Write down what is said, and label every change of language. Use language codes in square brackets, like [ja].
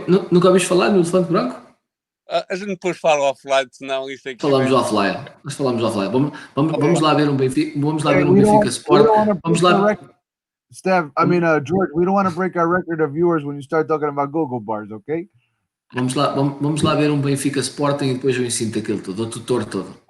[pt] Nunca ouviste falar no elefante branco? A gente depois fala offline, senão isto aqui. Falamos offline. Vamos lá ver um Benfica. Vamos lá ver um Benfica Sport. Vamos lá. [en] Steph, George, we don't want to break our record of viewers when you start talking about go-go bars, okay? [pt] Vamos lá ver um Benfica Sporting e depois eu ensino-te aquilo tudo, o tutor todo.